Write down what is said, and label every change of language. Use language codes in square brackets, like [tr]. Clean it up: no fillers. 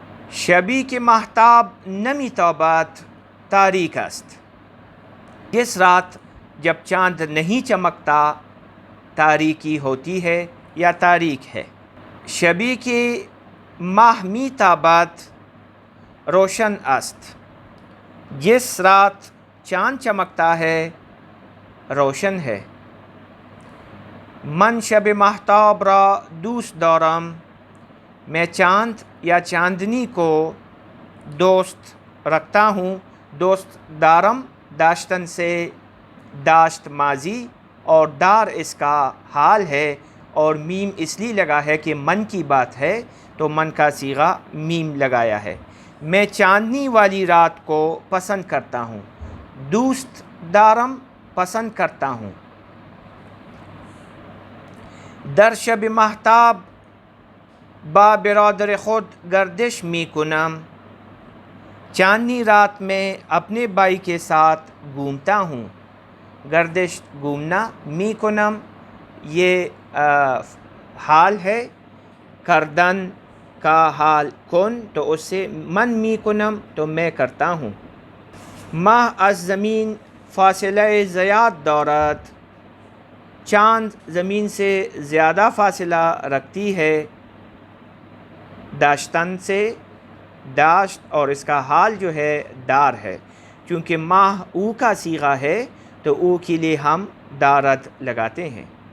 [fa] شبی که مهتاب نمیتابد تاریک است. [ur] جس رات جب چاند نہیں چمکتا تاریکی ہوتی ہے یا تاریک ہے. [fa] شبی که ماه میتابد روشن است. [ur] جس رات چاند چمکتا ہے روشن ہے. [fa] من شب مهتاب را دوست دارم. [ur] میں چاند یا چاندنی کو دوست رکھتا ہوں. [fa] دوست دارم [ur] داشتن سے داشت ماضی اور دار اس کا حال ہے اور میم اس لیے لگا ہے کہ من کی بات ہے تو من کا صیغہ میم لگایا ہے. میں چاندنی والی رات کو پسند کرتا ہوں. [fa] دوست دارم [ur] پسند کرتا ہوں. [fa] در شب مهتاب با برادر خود گردش می کنم. [ur] چاندنی رات میں اپنے بھائی کے ساتھ گھومتا ہوں. گردش گھومنا. [fa] می کنم [ur] یہ حال ہے. کردن کا حال کن تو اس سے [fa] من می کنم [ur] تو میں کرتا ہوں. [fa] ماه از زمین فاصله زیاد دارد. [ur] چاند زمین سے زیادہ فاصلہ رکھتی ہے. داشتن سے داشت اور اس کا حال جو ہے دار ہے. چونکہ ماہ او کا صیغہ ہے تو او کے لیے ہم دارد لگاتے ہیں.